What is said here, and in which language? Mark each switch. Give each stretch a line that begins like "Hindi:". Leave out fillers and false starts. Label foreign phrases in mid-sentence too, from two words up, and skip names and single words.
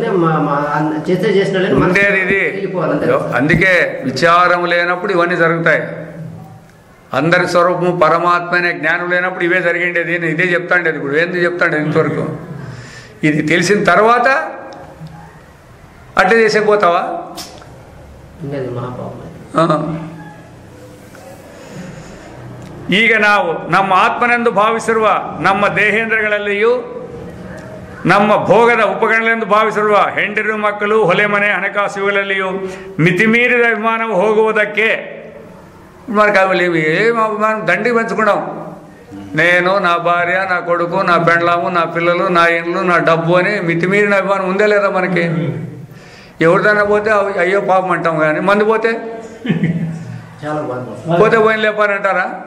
Telugu: ఉండేది ఇది. అందుకే విచారం లేనప్పుడు ఇవన్నీ జరుగుతాయి. అందరి స్వరూపము పరమాత్మ అనే జ్ఞానం లేనప్పుడు ఇవే జరిగిండేది. ఇదే చెప్తాండేది. ఇప్పుడు ఏంది చెప్తాండేది ఇంతవరకు. ఇది తెలిసిన తర్వాత అట్లే చేసేపోతావా?
Kannada: ಈಗ ನಾವು ನಮ್ಮ ಆತ್ಮನೆಂದು ಭಾವಿಸಿರುವ ನಮ್ಮ ದೇಹೇಂದ್ರಗಳಲ್ಲಿಯೂ ನಮ್ಮ ಭೋಗದ ಉಪಕರಣಗಳೆಂದು ಭಾವಿಸಿರುವ ಹೆಂಡರು, ಮಕ್ಕಳು, ಹೊಲೆ ಮನೆ, ಹಣಕಾಸು ಇವುಗಳಲ್ಲಿಯೂ ಮಿತಿಮೀರಿದ ಅಭಿಮಾನವು ಹೋಗುವುದಕ್ಕೆ
Telugu: మనకు అవి ఏం అభిమానం దండికి పెంచుకున్నాం. నేను, నా భార్య, నా కొడుకు, నా పెండ్లాము, నా పిల్లలు, నా ఇండ్లు, నా డబ్బు అని మితిమీరిన అభిమానం ఉందే లేదా మనకి? ఎవరిదైనా పోతే అయ్యో పాపం అంటాం, కానీ మంది పోతే పోతే పోయిన లేపని అంటారా?